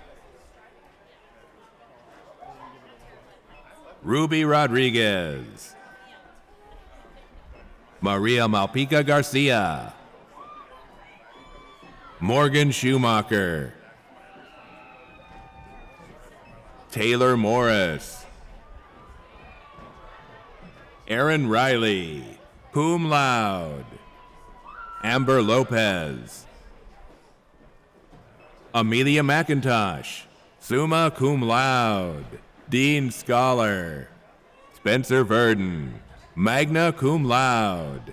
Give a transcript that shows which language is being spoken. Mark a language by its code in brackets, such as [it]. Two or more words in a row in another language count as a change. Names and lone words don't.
[en] Ruby Rodriguez, Maria Malpica Garcia, Morgan Schumacher, Taylor Morris, Aaron Riley, cum laude. Amber Lopez. Amelia McIntosh, summa cum laude, Dean Scholar. Spencer Verdon, magna cum laude.